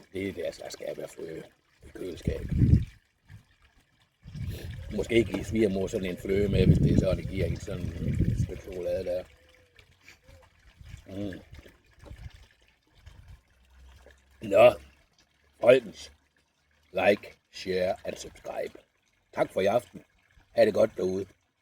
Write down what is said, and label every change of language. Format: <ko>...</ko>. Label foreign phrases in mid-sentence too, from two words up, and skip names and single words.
<da>Det er der skal være fløde i køleskabet. Måske ikke give svigermor sådan en fløde med, hvis det er sådan, det giver en sådan et stykke chokolade der. Nå, folkens.</da> <en>Like, share and subscribe.</en> <da>Tak for i aften. Ha' det godt derude.</da>